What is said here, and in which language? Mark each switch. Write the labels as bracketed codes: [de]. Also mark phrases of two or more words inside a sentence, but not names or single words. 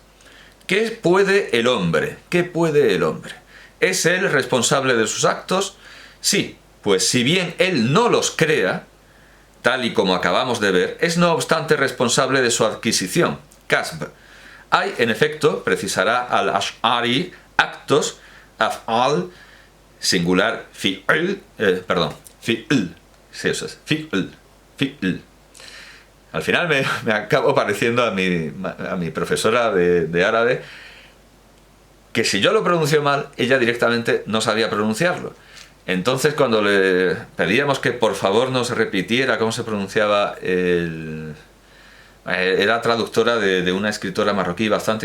[es] ¿Qué puede el hombre? ¿Qué puede el hombre? ¿Es él responsable de sus actos? Sí, pues si bien él no los crea, tal y como acabamos de ver, es no obstante responsable de su adquisición, kasb. Hay, en efecto, precisará al-Ash'ari, actos, [ar] أفعال، singular، فعل، فعل, [es] sí, eso es, fi'l. Al final me acabo pareciendo a mi profesora de árabe, que si yo lo pronuncio mal, ella directamente no sabía pronunciarlo. Entonces, cuando le pedíamos que por favor nos repitiera cómo se pronunciaba era traductora de una escritora marroquí bastante